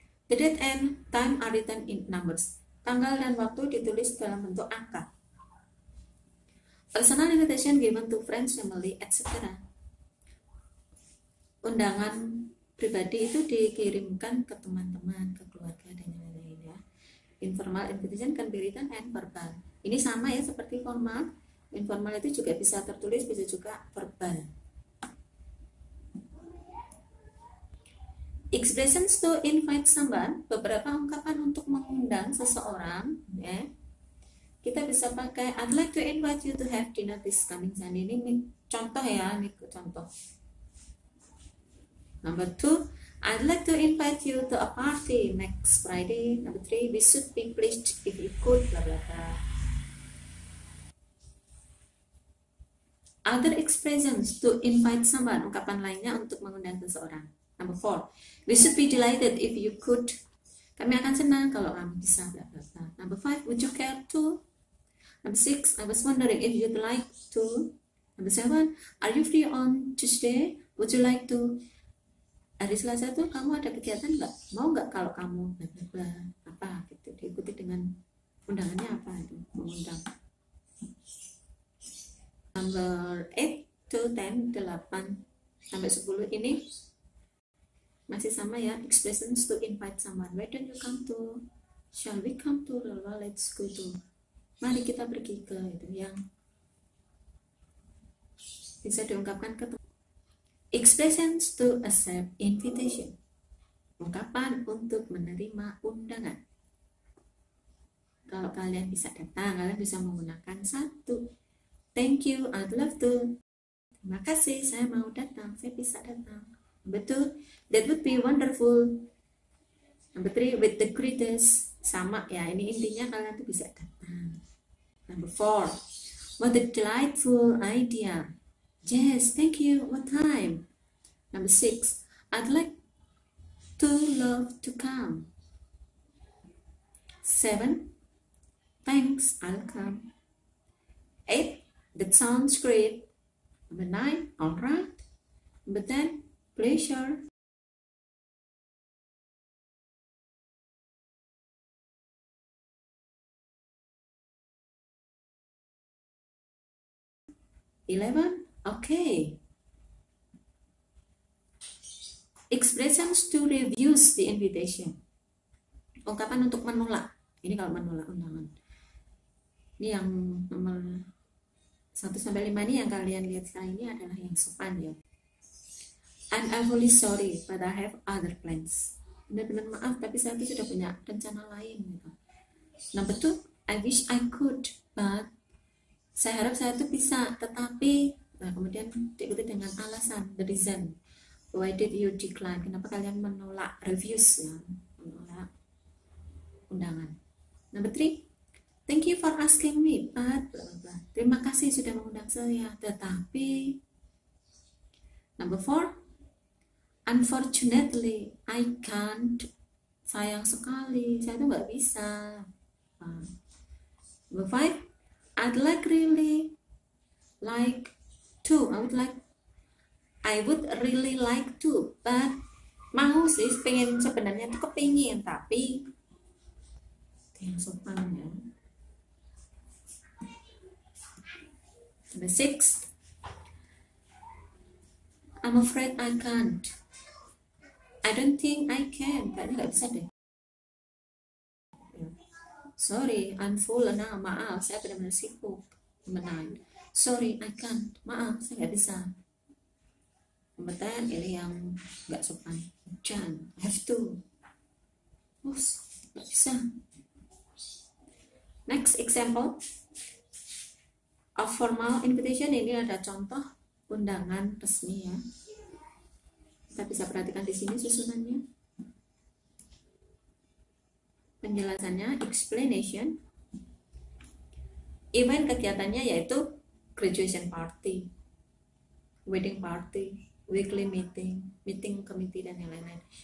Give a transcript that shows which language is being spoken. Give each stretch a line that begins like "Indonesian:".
English: The date and time are written in numbers.
Indonesian: Tanggal dan waktu ditulis dalam bentuk angka.
English: Personal invitation given to friends, family, etc.
Indonesian: Undangan pribadi itu dikirimkan ke teman-teman, ke keluarga, dan lain-lain ya.
English: Informal invitation can be written and verbal.
Indonesian: Ini sama ya seperti formal. Informal itu juga bisa tertulis, bisa juga verbal.
English: Expressions to invite someone,
Indonesian: beberapa ungkapan untuk mengundang seseorang ya. Kita bisa pakai
English: I'd like to invite you to have dinner this coming Sunday.
Indonesian: Ini contoh ya, ini contoh.
English: Number two, I'd like to invite you to a party next Friday. Number three, we should be pleased if you could, blah blah blah. Other expressions to invite someone,
Indonesian: ungkapan lainnya untuk mengundang seseorang.
English: Number four, we should be delighted if you could.
Indonesian: Kami akan senang kalau kamu bisa, blah blah blah.
English: Number five, would you care to? Number six, I was wondering if you'd like to. Number seven, are you free on Tuesday? Would you like to?
Indonesian: Hari Selasa tuh kamu ada kegiatan nggak? Mau nggak kalau kamu bla bla bla apa gitu, diikuti dengan undangannya apa itu, mengundang.
English: Number 8 to 10,
Indonesian: 8 sampai 10 ini masih sama ya,
English: expressions to invite someone. Why don't you come to? Shall we come to? Let's go to.
Indonesian: Mari kita pergi ke, itu yang bisa diungkapkan ke teman.
English: Expressions to accept invitation,
Indonesian: ungkapan untuk menerima undangan. Kalau kalian bisa datang, kalian bisa menggunakan satu,
English: thank you, I'd love to.
Indonesian: Terima kasih, saya mau datang, saya bisa datang. Betul,
English: that would be wonderful. Number 3, with the greatest,
Indonesian: sama ya, ini intinya kalian tuh bisa datang.
English: Number 4, what a delightful idea. Yes, thank you, what time? Number 6, I'd like to love to come. 7, thanks, I'll come. 8, that sounds great. Number 9, alright. Number 10, pleasure. Okay. Expressions to refuse the invitation,
Indonesian: ungkapan untuk menolak. Ini kalau menolak undangan. Ini yang nomor 1-5 ini yang kalian lihat sekarang ini adalah yang sopan ya.
English: I'm awfully sorry, but I have other plans.
Indonesian: Benar-benar maaf, tapi saya tuh sudah punya rencana lain gitu.
English: Number 2, I wish I could, but
Indonesian: saya harap saya tuh bisa, tetapi, nah kemudian diikuti dengan alasan,
English: the reason. Why did you decline?
Indonesian: Kenapa kalian menolak reviews ya? Menolak undangan.
English: Number 3, thank you for asking me, but blah, blah, blah.
Indonesian: Terima kasih sudah mengundang saya, tetapi.
English: Number 4, unfortunately I can't.
Indonesian: Sayang sekali, saya tuh nggak bisa.
English: Number 5, I'd really like to. I would really like to, but
Indonesian: mau sih, pengen, sebenarnya tuh kepingin, tapi yang sopan ya.
English: Number 6, I'm afraid I can't. I don't think I can.
Indonesian: Kayaknya nggak bisa deh.
English: Sorry, I'm full now.
Indonesian: Maaf, saya benar-benar sibuk.
English: Number 9, sorry, I can't.
Indonesian: Maaf, saya nggak bisa.
English: Number 10,
Indonesian: ini yang nggak sopan.
English: Can, have to.
Indonesian: Nggak bisa.
English: Next example of formal invitation.
Indonesian: Ini ada contoh undangan resmi ya. Kita bisa perhatikan di sini susunannya. Penjelasannya, explanation. Event kegiatannya yaitu graduation party, wedding party, weekly meeting, meeting committee, dan yang lain-lain.